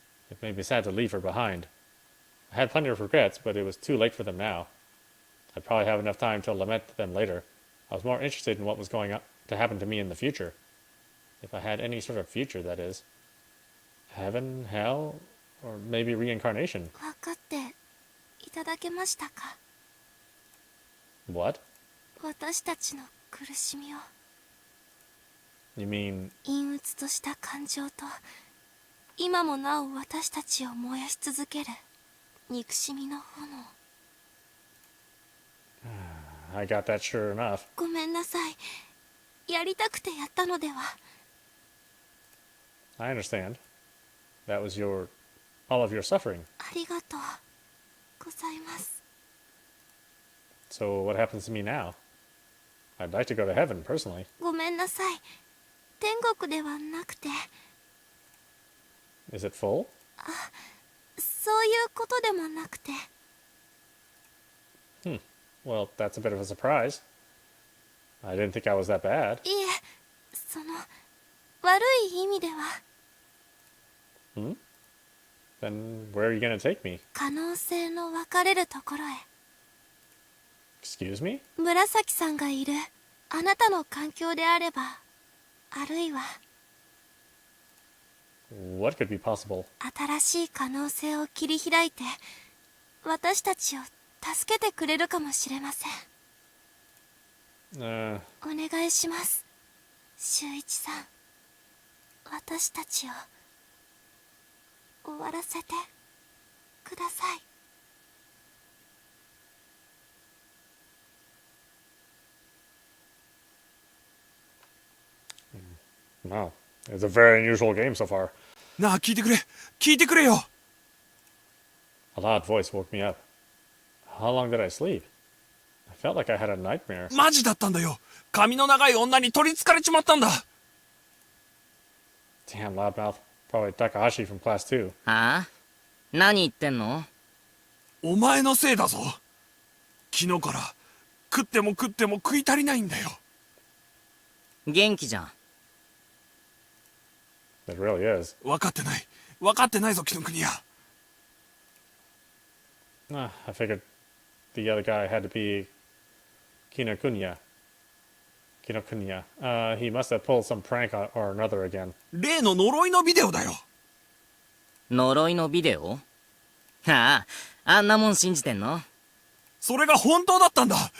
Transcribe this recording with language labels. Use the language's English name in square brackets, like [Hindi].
[English] It made me sad to leave her behind. I had plenty of regrets, but it was too late for them now. I'd probably have enough time to lament them later. I was more interested in what was going to happen to me in the future. If I had any sort of future, that is. Heaven, hell, or maybe reincarnation. [Japanese] 分かっていただけましたか？ [English] What? [Japanese] 私たちの苦しみを。 [English] You mean... [Japanese] 陰鬱とした感情と、今もなお私たちを燃やし続ける憎しみの炎。 [English] I got that sure enough. [Japanese] ごめんなさい。やりたくてやったのでは。 [English] I understand. That was all of your suffering. [Japanese] ありがとうございます。 [English] So what happens to me now? I'd like to go to heaven, personally. [Japanese] ごめんなさい。天国ではなくて、 [English] Is it full? [Japanese] そういうことでもなくて。 [English] Well, that's a bit of a surprise. I didn't think I was that bad. [Japanese] いえ、その、悪い意味では。 [English] Then where are you gonna take me? [Japanese] 可能性の分かれるところへ。 [English] Excuse me? [Japanese] 紫さんがいるあなたの環境であれば、あるいは [English] What could be possible? [Japanese] 新しい可能性を切り開いて、私たちを助けてくれるかもしれません。お願いします、修一さん。私たちを終わらせてください。 [English] Wow. It's a very unusual game so far. [Japanese] なあ、聞いてくれ。聞いてくれよ。 [English] A loud voice woke me up. How long did I sleep? I felt like I had a nightmare. [Japanese] マジだったんだよ。髪の長い女に取り憑かれちまったんだ。 [English] Damn, loudmouth. Probably Takahashi from class 2. [Japanese] ああ、何言ってんの？お前のせいだぞ。昨日から食っても食っても食い足りないんだよ。元気じゃん。 [English] It really is. [Japanese] 分かってない。分かってないぞ、紀ノ国屋。 [English] I figured the other guy had to be Kinokuniya. Kinokuniya. He must have pulled some prank or another again. [Japanese] 例の呪いのビデオだよ。呪いのビデオ？ああ、あんなもん信じてんの？それが本当だったんだ。